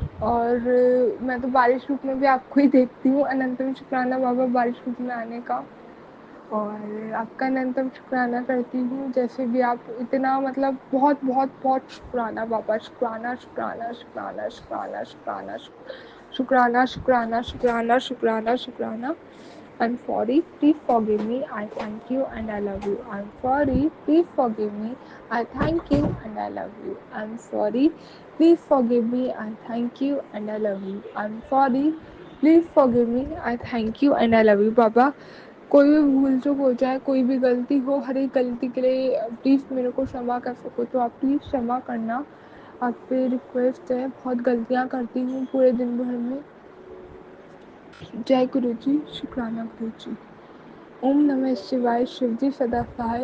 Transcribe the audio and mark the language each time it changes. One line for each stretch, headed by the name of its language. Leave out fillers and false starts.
Hindi: और मैं तो बारिश रूप में भी आपको ही देखती हूँ। अनंतम शुक्राना बाबा बारिश रूप में आने का, और आपका अनंतम शुक्राना करती हूँ। जैसे भी आप इतना मतलब बहुत बहुत बहुत शुक्राना बाबा, शुक्राना शुक्राना शुक्राना शुक्राना शुक्राना शुक्राना शुक्राना शुक्राना शुक्राना शुक्राना।
English: I'm sorry, please forgive me, I thank you and I love you. I'm sorry, please forgive me, I thank you and I love you. I'm sorry, please forgive me, I thank you and I love you. I'm sorry, please forgive me, I thank you and I love you.
Hindi: बाबा, कोई भी भूल चूक हो जाए, कोई भी गलती हो, हर एक गलती के लिए प्लीज़ मेरे को क्षमा कर सको तो आप प्लीज़ क्षमा करना। आप पे रिक्वेस्ट है, बहुत गलतियाँ करती हूँ पूरे दिन भर में। जय गुरु जी, शुक्राना गुरु जी। ओम नमः शिवाय, शिव जी सदा सहाय।